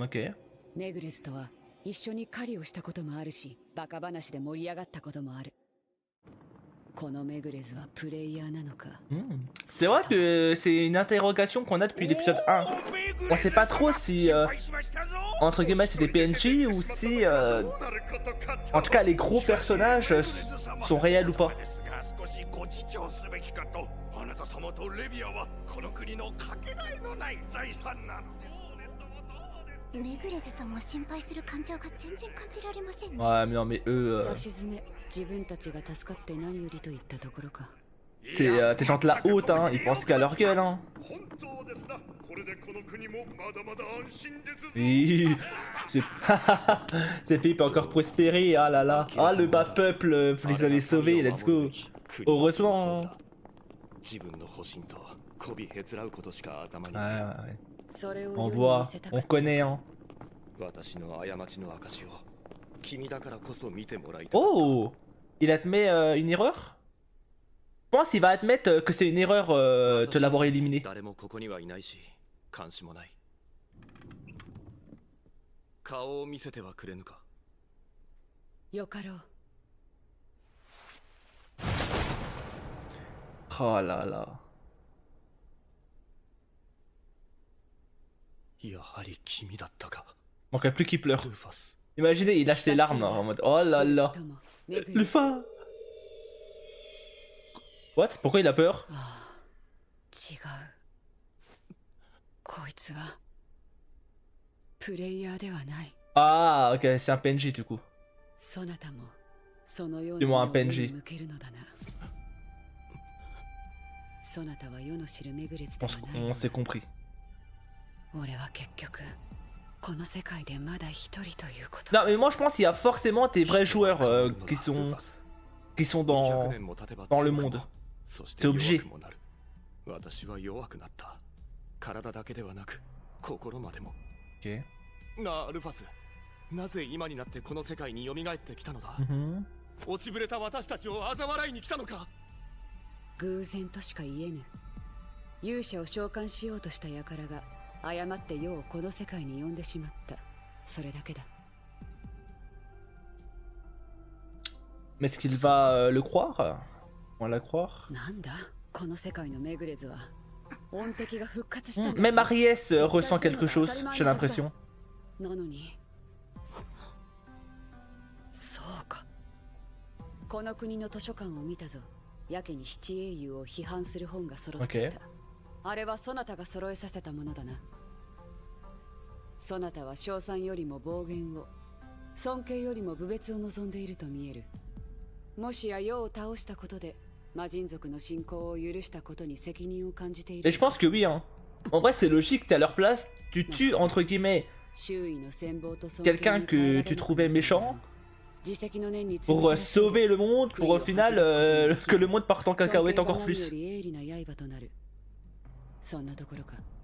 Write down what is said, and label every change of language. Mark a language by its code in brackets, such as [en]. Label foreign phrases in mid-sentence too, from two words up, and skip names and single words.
[fr] Ok. [ja] メグレスとは一緒に狩りをしたこともあるし、バカ話で盛り上がったこともある。このメグレスはプレイヤーなのか。 [fr] C'est vrai que c'est une interrogation qu'on a depuis l'épisode 1. On sait pas trop si, entre guillemets, c'est des PNJ ou si, en tout cas, les gros personnages sont réels ou pas. [ja] あなた様とレビアはこの国のかけがえのない財産なの。メグレズさんも心配する感情が全然感じられませんね。 [fr] Ouais, mais non, mais eux, [ja] さしずめ、自分たちが助かって何よりといったところか。 [fr] c'est tes gens de la haute, hein, ils pensent qu'à leur gueule, hein. [ja] 本当ですな。これでこの国もまだまだ安心ですぞ。 [fr] Oui, ces pays peuvent encore prospérer, ah là là. Ah, le bas peuple, vous les avez sauvés, [en] let's go. [fr] Heureusement, hein. [ja] 自分の保身と媚びへつらうことしか頭に [fr] Ouais, [ja] ない。 [fr] ouais, ouais. [ja] それを [fr] On [ja] 世に見 [fr] voit, [ja] せたか [fr] on [ja] った。 [fr] connaît, hein. [ja] 私の過ちの証を君だからこそ見てもらいたい。 [fr] Oh, il admet une erreur? Je pense qu'il va admettre que c'est une erreur de l'avoir éliminé. [ja] 誰もここにはいないし、監視もない。顔を見せてはくれぬか。よかろう。 [fr] Oh là là. [ja] やはり君だったか。 [fr] Manquerait plus qu'il pleure. [ja] ルファス。 [fr] Imaginez, il lâche des larmes en mode oh là là. [ja] 人もメグ [fr] Le [ja] レス。 [fr] fin. What? Pourquoi il a peur? [ja] ああ、違う。こいつはプレイヤーではない。 [fr] Ah, ok, c'est un PNJ du coup. [ja] そなたもそのよう [fr] Du [ja] な [fr] moins [ja] 目 [fr] un [ja] を目に [fr] PNJ. [ja] 向けるのだな。そなたは世の知るメグレス [fr] Je [ja] で [fr] pense [ja] はない [fr] qu'on s'est compris. [ja] 俺は結局この世界でまだ一人ということ。 [fr] Non, mais moi je pense qu'il y a forcément des vrais joueurs qui sont dans le monde. C'est obligé. [ja] 私は弱くなった。体だけではなく心までも。 [fr] Ok. [ja] なあルファス、なぜ今になってこの世界に蘇ってきたのだ？ Mhm. 落ちぶれた私たちを嘲笑いに来たのか？偶然としか言えぬ。勇者を召喚しようとした輩が誤って世をこの世界に呼んでしまった。それだけだ。 [fr] Mais est-ce qu'il va le croire? On va la croire? [ja] なんだこの世界のメグレズは音敵が復活したんだ。 [fr] Même Aries ressent quelque chose, j'ai l'impression. [ja] なのにそうか。この国の図書館を見たぞ。やけに七英雄を批判する本が揃っていた。あれはそなたが揃えさせたものだな。そなたは称賛よりも暴言を、尊敬よりも侮蔑を望んでいると見える。もしや世を倒したことで魔人族の信仰を許したことに責任を感じている。 [fr] Et je pense que oui, hein. En vrai, c'est logique, t'es à leur place, tu tues entre guillemets quelqu'un que tu trouvais méchant, pour sauver le monde, pour au final que le monde parte en cacahuète encore plus. [ja] そんなところか。